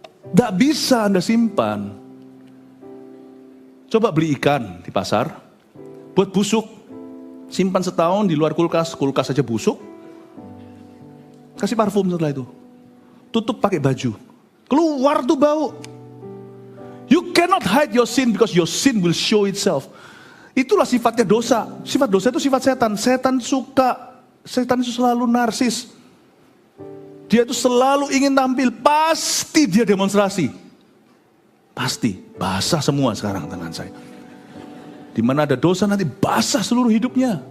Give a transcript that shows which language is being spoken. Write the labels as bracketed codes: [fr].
[id] Tidak bisa Anda simpan. Coba beli ikan di pasar, buat busuk. Simpan setahun di luar kulkas, kulkas saja busuk. Kasih parfum setelah itu. Tutup pakai baju. Keluar tuh bau. [en] You cannot hide your sin because your sin will show itself. [id] Itulah sifatnya dosa. Sifat dosa itu sifat setan. Setan itu selalu narsis. Dia itu selalu ingin tampil, pasti dia demonstrasi. Pasti, basah semua sekarang tangan saya. Di mana ada dosa nanti basah seluruh hidupnya.